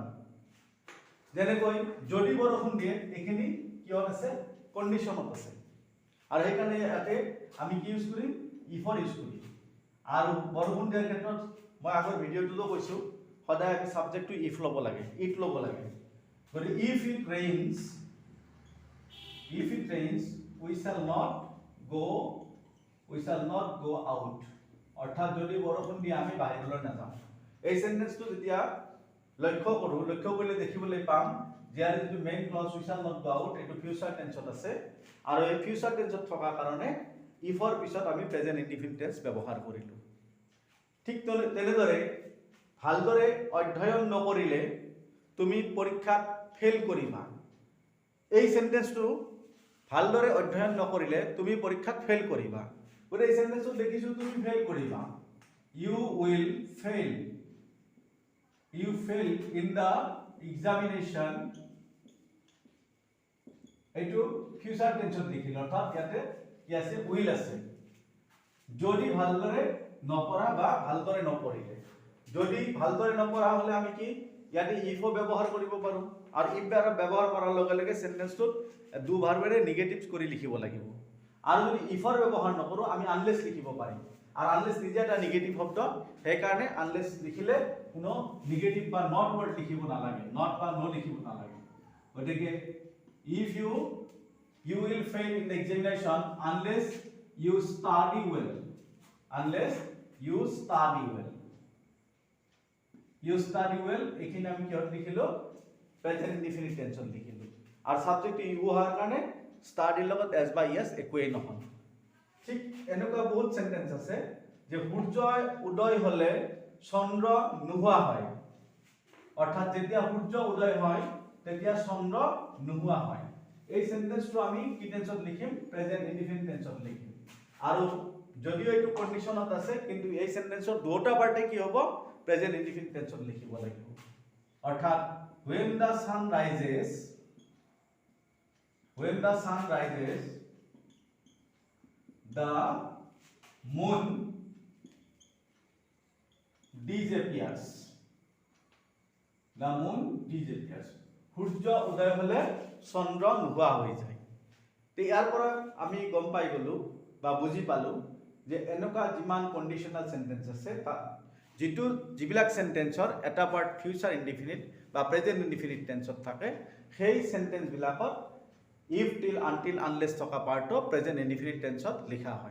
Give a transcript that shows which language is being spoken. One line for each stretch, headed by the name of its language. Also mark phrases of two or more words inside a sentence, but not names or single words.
Assamese: যেনেকৈ যদি বৰষুণ দিয়ে এইখিনি কিয় আছে, কণ্ডিশ্যনত আছে, আৰু সেইকাৰণে ইয়াতে আমি কি ইউজ কৰিম, ইফৰ ইউজ কৰিম। আৰু বৰষুণ দিয়াৰ ক্ষেত্ৰত মই আগৰ ভিডিঅ'টোতো কৈছোঁ, সদায় আমি ছাবজেক্টটো ইফ ল'ব লাগে, ইট ল'ব লাগে।
English: গতিকে if it rains we shall not go out,
Assamese: অৰ্থাৎ যদি বৰষুণ দিয়ে আমি বাহিৰলৈ নাযাওঁ। এই সেন্টেন্সটো যেতিয়া লক্ষ্য কৰোঁ, লক্ষ্য কৰিলে দেখিবলৈ পাম যে ইয়াৰ যিটো
English: main clause we shall not go out
Assamese: এইটো
English: future tense
Assamese: আছে, আৰু এই
English: future tense
Assamese: থকাৰ কাৰণে ইফৰ পিছত আমি
English: present indefinite tense
Assamese: ব্যৱহাৰ কৰিলোঁ। ঠিক তেনেদৰে ভালদৰে অধ্যয়ন নকৰিলে তুমি পৰীক্ষাত ফেইল কৰিবা। এই সেন্টেন্সটো ভালদৰে অধ্যয়ন নকৰিলে তুমি পৰীক্ষাত ফেইল কৰিবা। গতিকে এই সেন্টেন্সটো দেখিছোঁ তুমি ফেইল কৰিবা,
English: you will fail in the examination,
Assamese: এইটো
English: future tense
Assamese: লিখিলো, অৰ্থাৎ ইয়াতে কি আছে, উইল আছে। যদি ভালদৰে নপঢ়া বা ভালদৰে নপঢ়িলে, যদি ভালদৰে নপঢ়া হলে আমি কি ইয়াতে ইফো ব্যৱহাৰ কৰিব পাৰোঁ, আৰু ইফ ব্যৱহাৰ কৰাৰ লগে লগে সেন্টেন্সটোত দুবাৰবাৰে নিগেটিভ কৰি লিখিব লাগিব। আৰু যদি ইফৰ ব্যৱহাৰ নকৰোঁ আমি আনলেছ লিখিব পাৰিম, আৰু আনলেছ নিজে এটা নিগেটিভ শব্দ, সেইকাৰণে আনলেছ লিখিলে কোনো নিগেটিভ বা
English: not word
Assamese: লিখিব নালাগে, নট বা নো লিখিব নালাগে। গতিকে
English: if you will fail in the examination unless you study well,
Assamese: এখানে আমি কি লিখিলো,
English: present indefinite tense
Assamese: লিখিলো, আৰু
English: subject you
Assamese: হোৱাৰ কাৰণে স্টাডিৰ লগত এস বা ইয়েস একোৱেই নহয়। ঠিক এনেকুৱা বহুত সেন্টেন্স আছে যে সূৰ্য উদয় হলে চন্দ্ৰ নোহোৱা হয়, অৰ্থাৎ যেতিয়া সূৰ্য উদয় হয় তেতিয়া চন্দ্ৰ নোহোৱা হয়। এই সেন্টেন্সটো আমি কি টেন্সত লিখিম,
English: present indefinite tense
Assamese: লিখিম। আৰু যদিও এইটো কন্ডিশনত আছে, কিন্তু এই সেন্টেন্সৰ দুটা পাৰ্টে কি হ'ব,
English: present indefinite tense
Assamese: লিখিব লাগিব।
English: অৰ্থাৎ when the sun rises the moon disappears,
Assamese: সূৰ্য উদয় হলে চন্দ্ৰ নোহোৱা হৈ যায়। তে ইয়াৰ পৰা আমি গম পাই গলো বা বুজি পালো যে এনেকুৱা যিমান
English: conditional sentence
Assamese: আছে, যিবিলাক সেন্টেন্সৰ এটা পাৰ্ট
English: future indefinite
Assamese: বা
English: present indefinite tense
Assamese: থাকে, সেই সেন্টেন্স বিলাকত
English: if till until unless
Assamese: থকা পাৰ্টটো
English: present indefinite tense
Assamese: লিখা হয়।